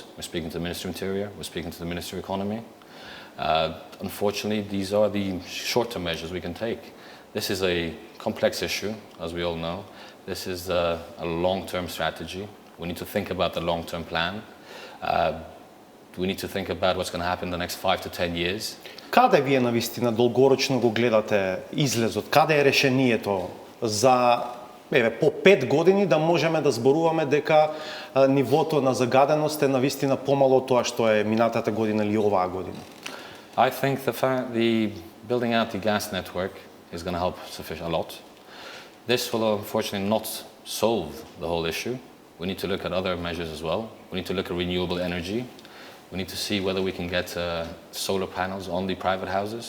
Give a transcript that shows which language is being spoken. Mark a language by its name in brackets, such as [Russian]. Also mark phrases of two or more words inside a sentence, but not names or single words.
[English] We're speaking to the Ministry of Interior, we're speaking to the Ministry of Economy. Unfortunately, these are the short-term measures we can take. This is a complex issue, as we all know. This is a long-term strategy. We need to think about the long-term plan. We need to think about what's going to happen in the next 5 to 10 years. [Macedonian] Каде вие навистина долгорочно го гледате излезот? Каде е решението за по 5 години да можеме да зборуваме дека нивото на загаденост е навистина помало од тоа што е минатата година или оваа година? [English] I think the building out the gas network is going to help a lot. This will unfortunately not solve the whole issue. We need to look at other measures as well. We need to look at renewable energy. We need to see whether we can get solar panels on the private houses.